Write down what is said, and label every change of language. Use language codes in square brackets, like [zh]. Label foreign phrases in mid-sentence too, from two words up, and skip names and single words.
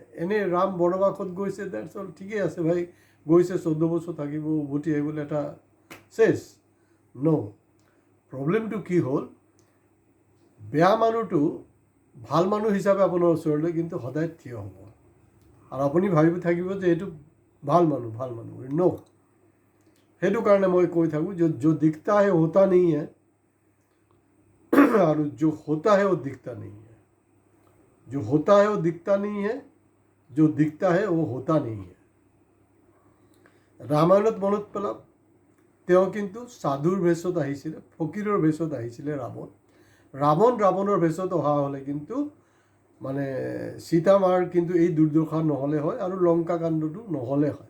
[as] এনেই ৰাম বনবাসত গৈছে, ঠিকেই আছে ভাই, গৈছে 14 বছৰ থাকিব, উভতি আহিবলৈ এটা চেছ প্ৰব্লেমটো কি হ'ল, বেয়া মানুহটো ভাল মানুহ হিচাপে আপোনাৰ ওচৰলৈ কিন্তু সদায় থিয় হ'ব আৰু আপুনি ভাবি থাকিব যে এইটো ভাল মানুহ সেইটো কাৰণে মই কৈ থাকোঁ, [hi] जो दिखता है होता नहीं है আৰু जो होता है वो दिखता नहीं है, जो होता है वो दिखता नहीं है, जो दिखता है वो होता नहीं है। [as] ৰামায়ণত মনত পেলাওক, তেওঁ কিন্তু সাধুৰ বেশত আহিছিলে, ফকীৰৰ বেশত আহিছিলে ৰাৱণৰ বেশত অহা হ'লে কিন্তু সীতা মাৰ কিন্তু এই দুৰ্দশা নহ'লে হয় আৰু লংকা কাণ্ডটো নহ'লে হয়।